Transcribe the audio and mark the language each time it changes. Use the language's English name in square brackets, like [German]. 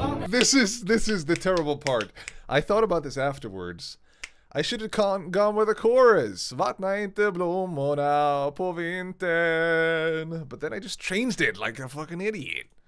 [English] This is the terrible part. I thought about this afterwards. I should have gone with a chorus. [Swedish] Vattna inte blommorna på vintern. [English] But then I just changed it like a fucking idiot.